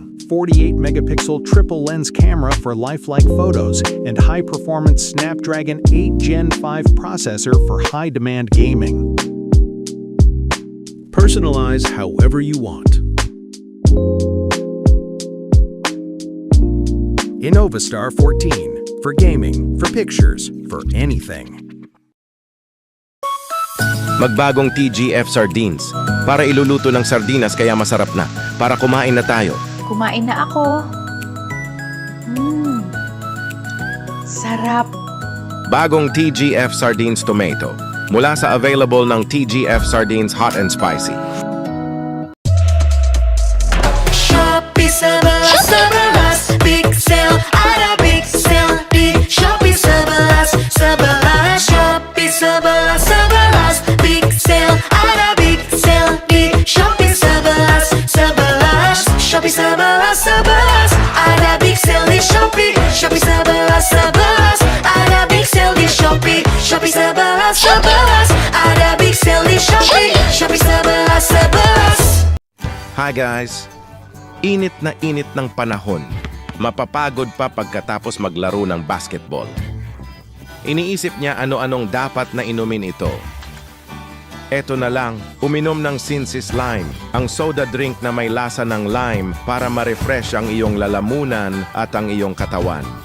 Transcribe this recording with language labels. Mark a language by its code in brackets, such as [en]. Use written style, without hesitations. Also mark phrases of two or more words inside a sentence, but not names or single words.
[en] 48-megapixel triple lens camera for lifelike photos, and high-performance Snapdragon 8 Gen 5 processor for high-demand gaming. Personalize however you want. Innova Star 14 for gaming, for pictures, for anything. [tl] Magbagong TGF Sardines. Para iluluto ng sardinas kaya masarap na. Para kumain na tayo. Kumain na ako. Sarap. Bagong TGF Sardines Tomato. Mula sa available ng TGF Sardines Hot and Spicy. [id] Shopee Sabalas, [en] big sale, [id] ada [en] big sale [id] di Shopee Sabalas. Shopee Sabalas, [en] big sale, [id] ada [en] big sale [id] di Shopee Sabalas. Shopee Sabalas, ada [en] big sale [id] di Shopee. Shopee Sabalas, ada [en] big sale [id] di Shopee. Shopee Sabalas, ada [en] big sale [id] di Shopee. Shopee Sabalas. [en] Hi guys! [tl] Init na init ng panahon. Mapapagod pa pagkatapos maglaro ng basketball. Iniisip niya ano-anong dapat na inumin ito. Eto na lang, uminom ng Sinsis Lime, ang [en] soda drink [tl] na may lasa ng lime para ma-refresh ang iyong lalamunan at ang iyong katawan.